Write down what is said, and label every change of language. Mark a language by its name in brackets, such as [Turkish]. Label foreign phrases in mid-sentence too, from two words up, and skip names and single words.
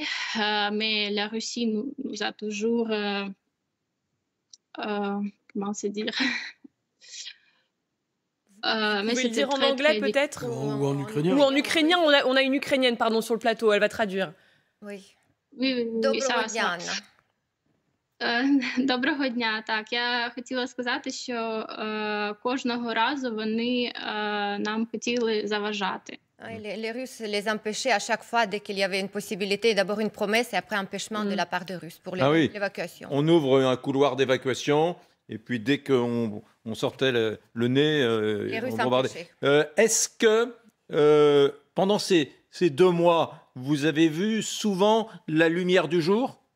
[French] Mais la Russie nous a toujours, comment se dire? Vous pouvez le dire en anglais peut-être? Ou en ukrainien. Ou en ukrainien, on a une ukrainienne pardon, sur le plateau, elle va traduire. Oui. [Ukrainian] Доброго дня, Анна. Доброго дня. Так, я хотіла сказати, що кожного разу вони нам хотіли заважати. [French] Les Russes les empêchaient à chaque fois dès qu'il y avait une possibilité, d'abord une promesse et après un empêchement de la part des Russes pour l'évacuation. On ouvre un couloir d'évacuation et puis dès qu'on sortait le nez, on bombardait. Est-ce que pendant ces 2 mois, vous avez vu souvent la lumière du jour?